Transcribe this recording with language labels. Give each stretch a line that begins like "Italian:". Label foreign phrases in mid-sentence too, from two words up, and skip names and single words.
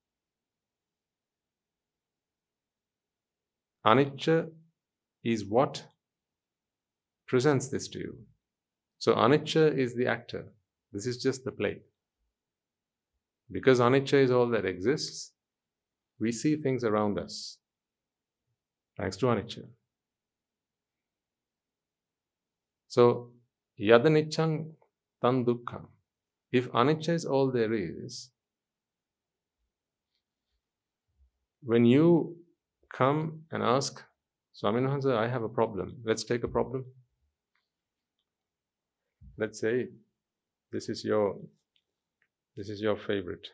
English: Anicca is what presents this to you. So anicca is the actor. This is just the play. Because anicca is all that exists, we see things around us. Thanks to anicca.
Pali: So, Yadaniccan Tan dukkha.
English: If anicca is all there is, when you come and ask,
Sinhala: Swamin Wahanse,
English: I have a problem. Let's take a problem. Let's say this is your favorite.